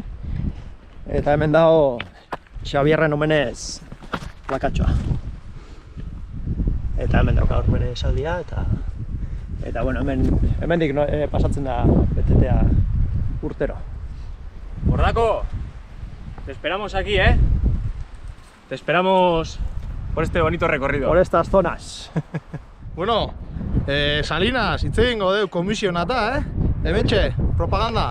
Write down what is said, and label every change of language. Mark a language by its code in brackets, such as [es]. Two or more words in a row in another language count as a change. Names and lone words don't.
[eu] Eta hemen dago Xabierren omenez plakatxoa. Eta hemen dauka hor bere esaldia, eta bueno, hemendik pasatzen da BTT-a urtero. Gordaco, [es] te esperamos aquí, Te esperamos por este bonito recorrido. Por estas zonas. [eu] Bueno, Salinas, hitz egingo deu komisionata, Hementxe, propaganda.